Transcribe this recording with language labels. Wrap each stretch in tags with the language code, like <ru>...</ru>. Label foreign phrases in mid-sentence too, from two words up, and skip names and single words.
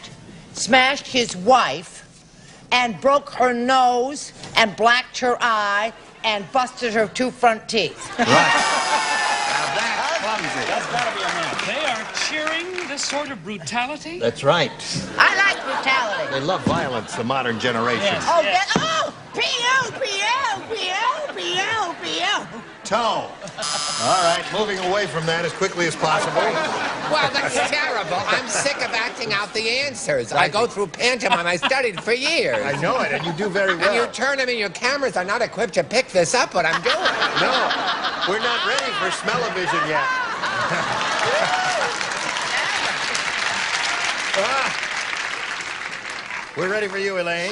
<en>Smashed his wife and broke her nose and blacked her eye and busted her 2 front teeth. That's gotta be a man. They are cheering this sort of brutality? That's right. I like brutality. They love violence, the modern generation. Yes. Oh, that, oh! P.O., P.O., P.O., P.O., P.O. Toe. All right, moving away from that as quickly as possible. Well, that's terrible. I'm sick of acting out the answers. I go through pantomime. I studied for years. I know it, and you do very well. And you turn them in, your cameras are not equipped to pick this up, what I'm doing. No, we're not ready for smell-o-vision yet. We're ready for you, Elaine.</en>